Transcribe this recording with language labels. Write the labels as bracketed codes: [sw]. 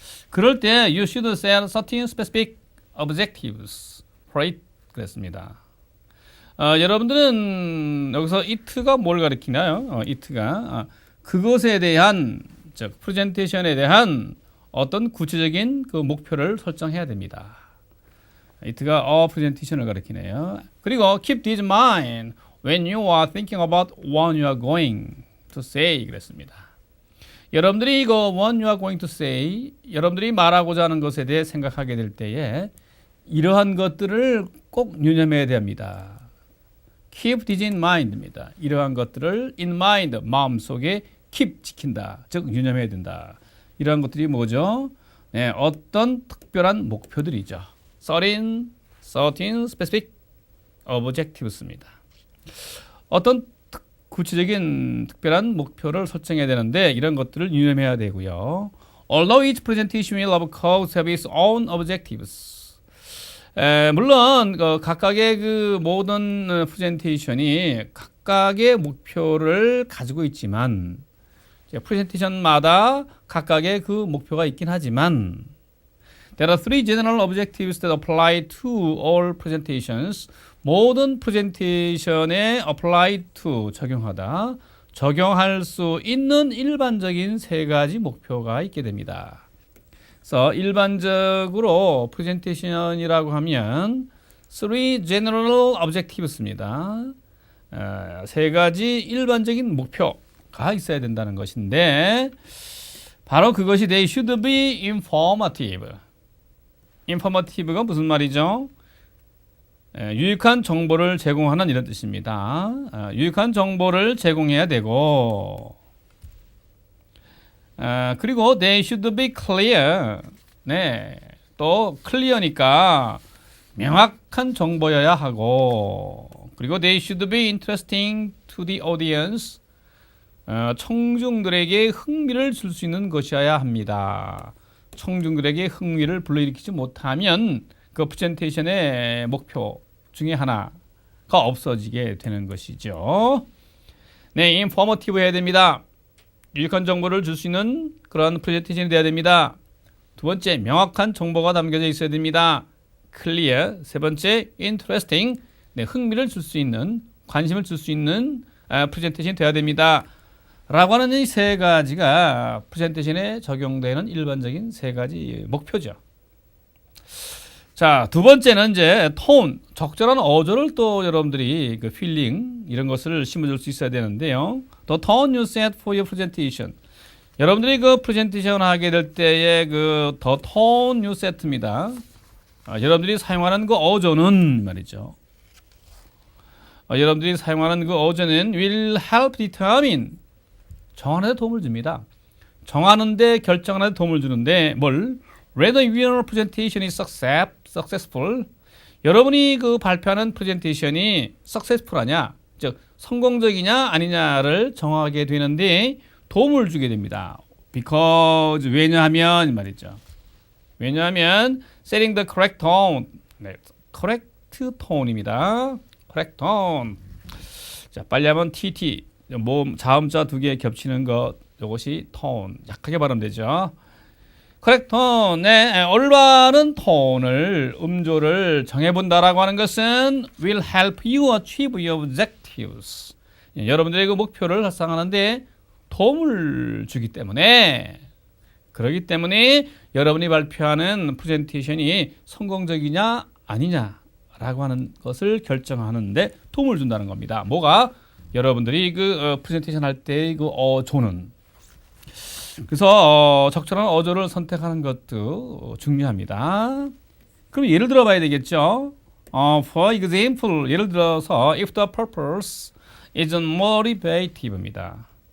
[en] 그럴 때 you should set certain specific objectives for it [ko] 그랬습니다. 여러분들은 여기서 it가 뭘 가리키나요? it가 그것에 대한, 즉 프레젠테이션에 대한 어떤 구체적인 그 목표를 설정해야 됩니다. it가 프레젠테이션을 가리키네요. [en] 그리고 keep this in mind when you are thinking about what you are going to say [ko] 그랬습니다. 여러분들이 이거 what you are going to say, 여러분들이 말하고자 하는 것에 대해 생각하게 될 때에 이러한 것들을 꼭 유념해야 됩니다. [en] keep this in mind입니다. [ko] 이러한 것들을 in mind, 마음속에 keep, 지킨다, 즉 유념해야 된다. 이러한 것들이 뭐죠? 네, 어떤 특별한 목표들이죠. [en] 13 specific objectives입니다. [ko] 어떤 구체적인 특별한 목표를 설정해야 되는데 이런 것들을 유념해야 되고요. [en] Although each presentation will of course have its own objectives. [ko] 물론 각각의 그 모든 프레젠테이션이 각각의 목표를 가지고 있지만, 프레젠테이션마다 각각의 그 목표가 있긴 하지만 [en] There are three general objectives that apply to all presentations. [ko] 모든 프레젠테이션에 apply to, 적용하다, 적용할 수 있는 일반적인 세 가지 목표가 있게 됩니다. 그래서 일반적으로 프레젠테이션이라고 하면 three general objectives입니다. 세 가지 일반적인 목표가 있어야 된다는 것인데, 바로 그것이 [en] they should be informative. [ko] informative가 무슨 말이죠? 유익한 정보를 제공하는 이런 뜻입니다. 유익한 정보를 제공해야 되고, 그리고 [en] they should be clear. [ko] 네, 또 clear니까 명확한 정보여야 하고, 그리고 [en] they should be interesting to the audience. [ko] 청중들에게 흥미를 줄 수 있는 것이어야 합니다. 청중들에게 흥미를 불러일으키지 못하면 그 프레젠테이션의 목표 중에 하나가 없어지게 되는 것이죠. 네, 인포머티브 해야 됩니다. 유익한 정보를 줄 수 있는 그런 프레젠테이션이 돼야 됩니다. 두 번째, 명확한 정보가 담겨져 있어야 됩니다. 클리어. 세 번째, 인터레스팅. 네, 흥미를 줄 수 있는, 관심을 줄 수 있는 프레젠테이션이 돼야 됩니다. 라고 하는 이 세 가지가 프레젠테이션에 적용되는 일반적인 세 가지 목표죠. 자, 두 번째는 이제 톤, 적절한 어조를 또 여러분들이 그 필링 이런 것을 심어줄 수 있어야 되는데요. [en] The tone you set for your presentation. [ko] 여러분들이 그 프레젠테이션 하게 될 때의 그 the tone you set입니다. 여러분들이 사용하는 그 어조는 말이죠. 여러분들이 사용하는 그 어조는 [en] will help determine. [ko] 정하는 데 도움을 줍니다. 정하는데, 결정하는 데 도움을 주는데 뭘? [en] Whether your presentation is successful. [ko] 여러분이 그 발표하는 프레젠테이션이 successful하냐, 즉 성공적이냐 아니냐를 정하게 되는데 도움을 주게 됩니다. because 왜냐하면 말이죠. [en] 왜냐하면 setting the correct tone. 네, correct tone입니다. [ko] correct tone. 자, 빨리 하면 TT. 모음 자음자 두 개 겹치는 것 이것이 tone. 약하게 발음되죠. [en] correct tone의 [ko] 올바른 톤을 음조를 정해본다라고 하는 것은 [en] will help you achieve your objectives. [ko] 여러분들의 그 목표를 달성하는데 도움을 주기 때문에 그렇기 때문에 여러분이 발표하는 프레젠테이션이 성공적이냐 아니냐라고 하는 것을 결정하는데 도움을 준다는 겁니다. 뭐가? 여러분들이 그 프레젠테이션 할 때 그 어조는 그래서 적절한 어조를 선택하는 것도 중요합니다. 그럼 예를 들어 봐야 되겠죠. [en] For example, [ko] 예를 들어서 [en] if the purpose is motivative입니다.